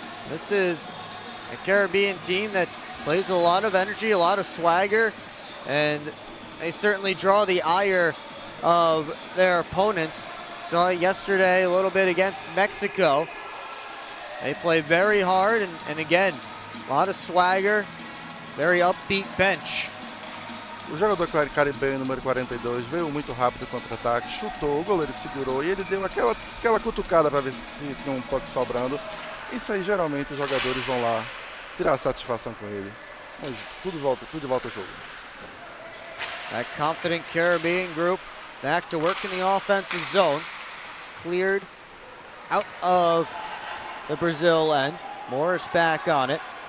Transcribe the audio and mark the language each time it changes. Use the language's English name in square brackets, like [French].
[English] This is a Caribbean team that plays with a lot of energy, a lot of swagger, and they certainly draw the ire of their opponents. Saw it yesterday a little bit against Mexico. They play very hard, and again, a lot of swagger, very upbeat bench. [Portuguese] O jogador caribenho número 42 veio muito rápido contra-ataque, chutou, o goleiro segurou e ele deu aquela cutucada para ver se tinha um puck sobrando. Isso aí geralmente os jogadores vão lá tirar satisfação com ele. Mas tudo volta ao jogo. [English] That confident Caribbean group back to work in the offensive zone. It's cleared out of the Brazil end. Morris back on it.